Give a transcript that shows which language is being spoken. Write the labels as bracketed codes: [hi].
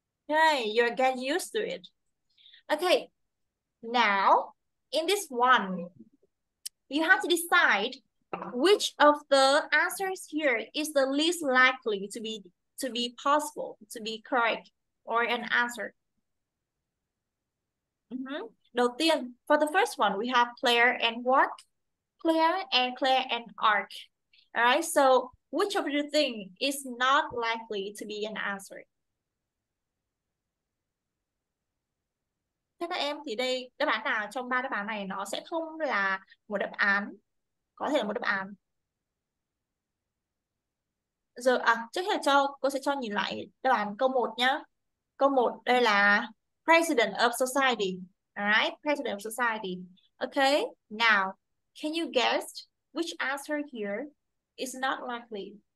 [en] Okay, you're getting used to it. Okay, now in this one, you have to decide which of the answers here is the least likely to be possible, to be correct, or an answer. [vi] Đầu tiên, [en] for the first one, we have Claire and what? Claire and Ark. All right, so which of the thing is not likely to be an answer? [vi] Thế các em thì đây đáp án nào trong 3 đáp án này nó sẽ không là một đáp án, có thể là một đáp án. Giờ trước hết là cô sẽ cho nhìn lại đáp án câu 1 nhá. Câu 1 đây là President of Society. [en] Alright, President of Society. Okay, now can you guess which answer here is not likely?